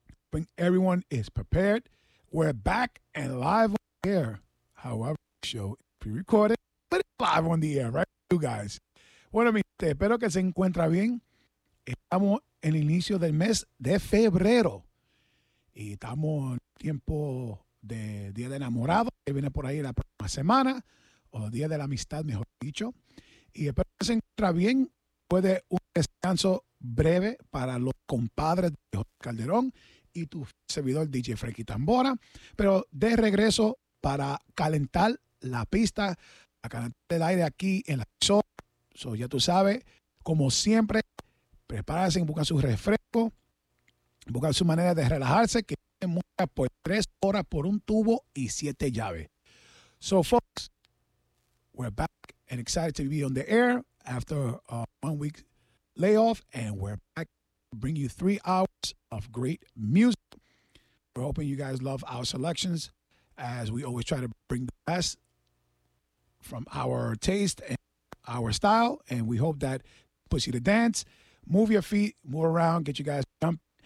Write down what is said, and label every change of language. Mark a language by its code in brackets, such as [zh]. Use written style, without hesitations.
[en] When everyone is prepared, we're back and live on the air. However, the show is pre-recorded, but it's live on the air, right? You guys. [es] Bueno, mi gente, espero que se encuentre bien. Estamos en el inicio del mes de febrero. Y estamos en tiempo de Día de Enamorado, que viene por ahí la próxima semana, o Día de la Amistad, mejor dicho. Y espero que se encuentre bien. Puede un descanso breve para los compadres de José Calderón y tu servidor DJ Frankie Tambora. Pero de regreso para calentar la pista, a calentar el aire aquí en la zona. So, ya tú sabes, como siempre, prepárense y buscan su refresco. Buscar su manera de relajarse, que es música por 3 horas por un tubo y 7 llaves. [en] So, folks, we're back and excited to be on the air after a 1 week layoff, and we're back to bring you 3 hours of great music. We're hoping you guys love our selections, as we always try to bring the best from our taste and our style, and we hope that puts you to dance, move your feet, move around, get you guys jumped.